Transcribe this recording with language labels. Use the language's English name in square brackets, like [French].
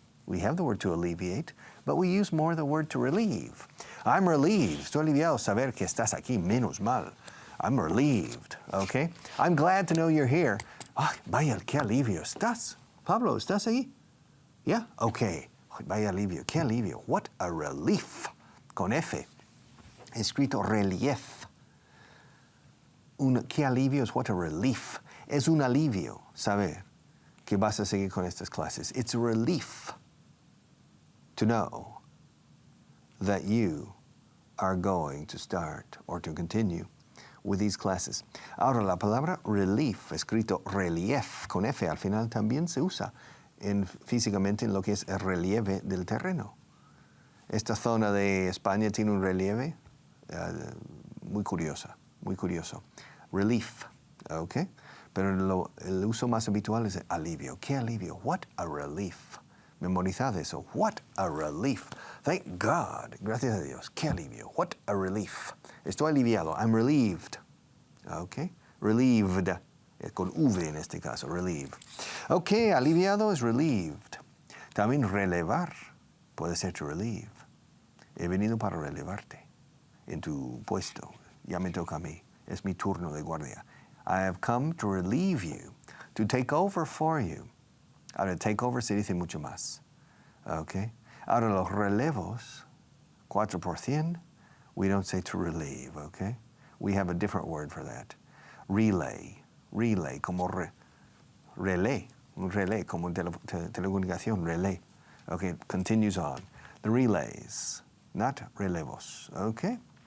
[English] We have the word to alleviate, but we use more the word to relieve. I'm relieved. [Spanish] Estoy aliviado saber que estás aquí, menos mal. [English] I'm relieved, okay? I'm glad to know you're here. [Spanish] Ah, vaya, qué alivio estás. Pablo, ¿estás ahí? Yeah? Okay. Vaya alivio, qué alivio. [English] What a relief. [Spanish] Con F. Escrito relief. Qué alivio es [English] what a relief. [Spanish] Es un alivio saber que vas a seguir con estas clases. [English] It's a relief to know that you are going to start or to continue with these classes. [Spanish] Ahora, la palabra relief, escrito relief, con F al final, también se usa físicamente en lo que es el relieve del terreno. Esta zona de España tiene un relieve muy curioso. Relief, ¿ok? Pero el uso más habitual es alivio. ¿Qué alivio? [English] What a relief. [Spanish] Memorizad eso. [English] What a relief. Thank God. [Spanish] Gracias a Dios. Qué alivio. [English] What a relief. [Spanish] Estoy aliviado. [English] I'm relieved. ¿Ok? Relieved. [Spanish] Con V en este caso. Relieve. Ok, aliviado es relieved. También relevar puede ser [English] to relieve. [Spanish] He venido para relevarte en tu puesto. Ya me toca a mí. Es mi turno de guardia. [English] I have come to relieve you, to take over for you. [Spanish] Ahora, [English] take over [Spanish] se dice mucho más. [English] Okay? [Spanish] Ahora, los relevos, [English] 4%, we don't say to relieve, okay? We have a different word for that. Relay, como relay, un relay, [Spanish] como telecomunicación, [English] relay. Okay, continues on. The relays, not relevos, okay?